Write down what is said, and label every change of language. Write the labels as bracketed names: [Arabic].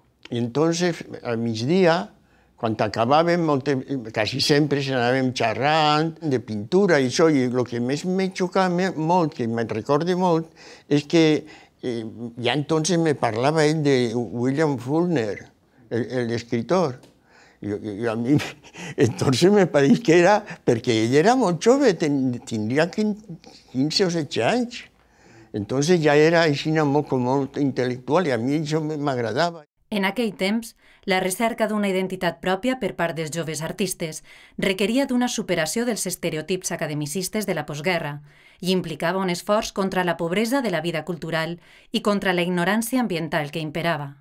[Catalan] I entonces, al migdia, quan acabàvem, quasi sempre anàvem xerrant de pintura i això, i el que més me xocava molt, que me'n recorde molt, és que ja entonces me parlava ell de William Faulkner, l'escriptor. [Spanish] Y a mí, entonces me parece que era, porque ella era muy joven, tendría 15 o 16 años. [Catalan] Entonces ja era així molt intel·lectual i a mi això m'agradava. En aquell temps, la recerca d'una identitat pròpia per part dels joves artistes requeria d'una superació dels estereotips academicistes de la postguerra i implicava un esforç contra la pobresa de la vida cultural i contra la ignorància ambiental que imperava.